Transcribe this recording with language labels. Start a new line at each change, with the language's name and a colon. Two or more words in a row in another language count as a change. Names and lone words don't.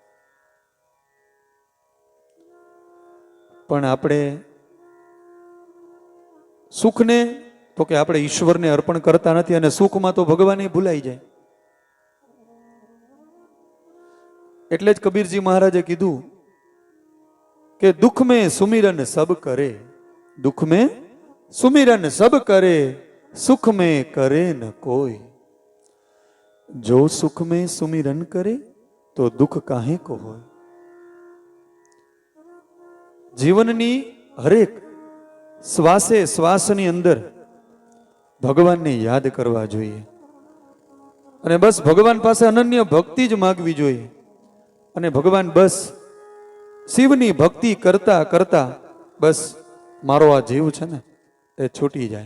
Gujarati: પણ આપણે સુખને તો કે આપણે ઈશ્વરને અર્પણ કરતા નથી અને સુખમાં તો ભગવાન ભૂલાઈ જાય. એટલે જ કબીરજી મહારાજે કીધું કે
Hindi: દુઃખ में सुमिरन सब करे, दुख में सुमिरन सब करे, सुख में करे न कोई. जो सुख में सुमिरन करे तो दुख काहे को होय.
Gujarati: જીવનની હરેક શ્વાસે શ્વાસની અંદર ભગવાનને યાદ કરવા જોઈએ અને બસ ભગવાન પાસે અનન્ય ભક્તિ જ માગવી જોઈએ. અને ભગવાન બસ શિવની ભક્તિ કરતા કરતા બસ મારો આ જીવ છે ને એ છૂટી જાય.